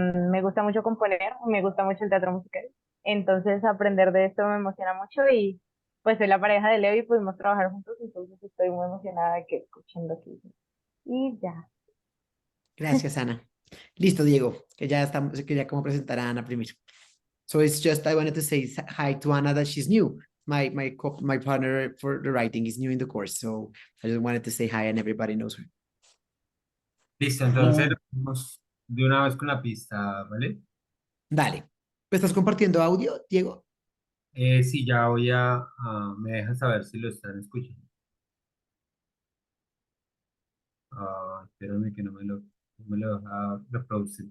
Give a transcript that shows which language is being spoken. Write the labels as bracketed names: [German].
[Spanish] Me gusta mucho componer, me gusta mucho el teatro musical. Entonces, aprender de esto me emociona mucho y pues soy la pareja de Leo y pudimos trabajar juntos, entonces estoy muy emocionada de que escuchen lo que hice. Y ya. Gracias, Ana. Listo, Diego, que ya estamos, quería como presentar a Ana primero. [English] So it's just, I wanted to say hi to Ana that she's new. My partner for the writing is new in the course, so I just wanted to say hi and everybody knows her. [Spanish] Listo, entonces vamos de una vez con la pista, ¿vale? Dale. ¿Estás compartiendo audio, Diego? Sí, ya voy me dejas saber si lo están escuchando. Espérame que no me lo deja reproducir